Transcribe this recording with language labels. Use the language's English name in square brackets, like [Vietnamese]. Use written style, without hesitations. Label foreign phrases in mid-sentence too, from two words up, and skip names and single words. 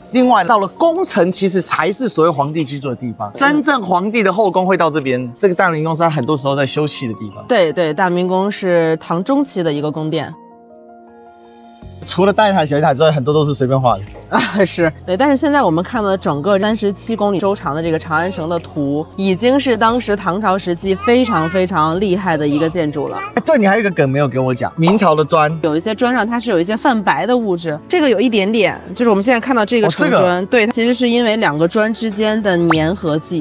[Chinese] 另外到了宮城，其實才是所謂皇帝居住的地方，真正皇帝的後宮會到這邊。這個大明宮是他很多時候在休憩的地方。對对，大明宮是唐中期的一個宮殿。除了大一塔、小一塔之外，很多都是隨便畫的啊，是对。但是現在我們看到的整個37公里周長的這個長安城的圖，已經是當時唐朝時期非常非常厲害的一個建築了。對，你還有一個梗沒有給我講，明朝的磚，有一些磚上它是有一些泛白的物質，這個有一點點，就是我們現在看到這個城磚，對，它其實是因為兩個磚之間的粘合劑。